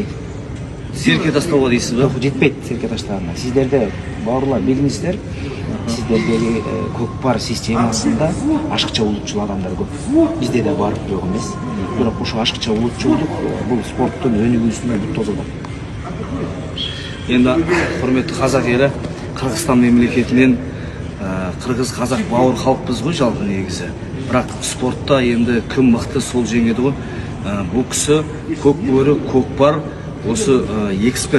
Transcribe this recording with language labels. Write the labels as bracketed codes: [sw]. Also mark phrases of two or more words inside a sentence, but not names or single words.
[ky] Серке тастауга дейсизби? Духу жетпейт серке таштаганга. Сиздерде бауырлар билиңиздер. Сиздердеги көкпар системасында ашыкча улутчул адамдар көп. Бизде да бар жок эмес. Бирок ошо ашыкча улутчулдук бул спорттун өнүгүүсүнө бүт тосолот. [kk] Енді құрметті қазақ елі, Қырғызстан мемлекетінен қырғыз қазақ бауыр халықпыз ғой жалпы негізі. Бірақ спортта енді кім мықты сол жеңеді ғой. Бұл кісі көкбөрі, көкпар, осы эксперт.